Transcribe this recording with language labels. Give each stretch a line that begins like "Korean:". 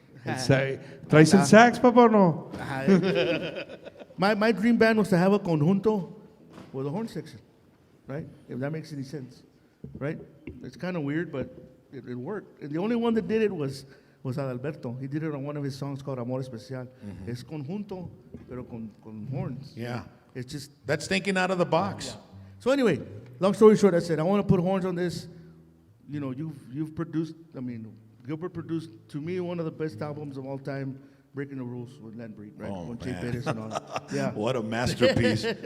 Spanish: Traes el sax, papa,
English: or no? My dream band was to have a conjunto with a horn section, right? If that makes any sense, right? It's kind of weird, but it worked. And the only one that did it was Adalberto. He did it on one of his songs called Amor Especial.
Spanish: Es conjunto, pero con horns.
English: Yeah. It's just, That's thinking out of the box. so anyway, long story short, I said, I want to put horns on this. You know, you've produced, I mean, Gilbert produced, to me, one of the best albums of all time, Breaking the Rules with Len Breed, right? Oh, With Jay man. Perez and all that. Yeah. What a masterpiece.